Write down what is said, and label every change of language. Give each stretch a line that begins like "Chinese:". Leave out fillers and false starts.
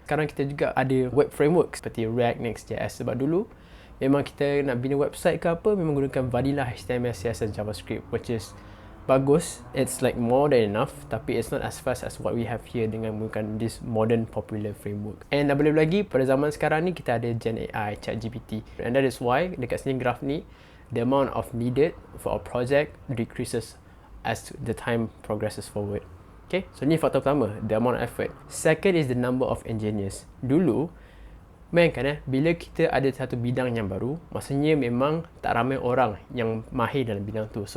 Malay: Sekarang kita juga ada web framework seperti React, Next.js. Sebab dulu memang kita nak bina website ke apa, memang gunakan vanilla HTML, CSS, JavaScript,
English: which is
Malay: bagus.
English: It's like more than enough,
Malay: tapi
English: it's not as fast as what we have here
Malay: dengan menggunakan
English: this modern popular framework.
Malay: And lebih lagi, pada zaman sekarang ni kita ada Gen AI, ChatGPT.
English: And that is why
Malay: dekat sini graf ni,
English: the amount of needed for a project decreases as the time progresses forward. Okay, so
Malay: ni faktor pertama,
English: the amount of effort. Second is the number of engineers.
Malay: Dulu, bayangkan bila kita ada satu bidang yang baru, maksudnya memang tak ramai orang yang mahir dalam bidang tu.